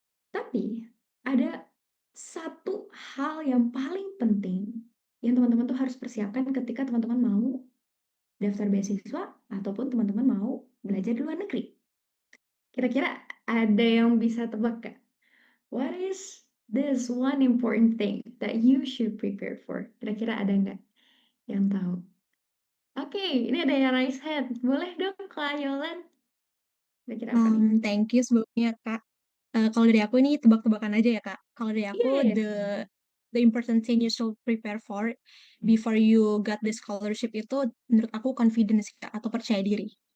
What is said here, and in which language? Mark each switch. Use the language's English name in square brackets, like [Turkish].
[Indonesian] Tapi ada satu hal yang paling penting yang teman-teman tuh harus persiapkan ketika teman-teman mau daftar beasiswa ataupun teman-teman mau belajar di luar negeri. Kira-kira ada yang bisa tebak nggak? [English] What is this one important thing that you should prepare for? [Indonesian] Kira-kira ada nggak yang tahu? Oke, ini ada yang [English] raise hand. [Indonesian] Boleh dong, Kak Yolan? Kira-kira apa nih? [English] Thank you [Indonesian] sebelumnya, Kak. Kalau dari aku ini tebak-tebakan aja ya, Kak. Kalau dari Iya, aku, iya, iya. [English] the important thing you should prepare for before you got the scholarship [Indonesian] itu menurut aku confidence, Kak, atau percaya diri.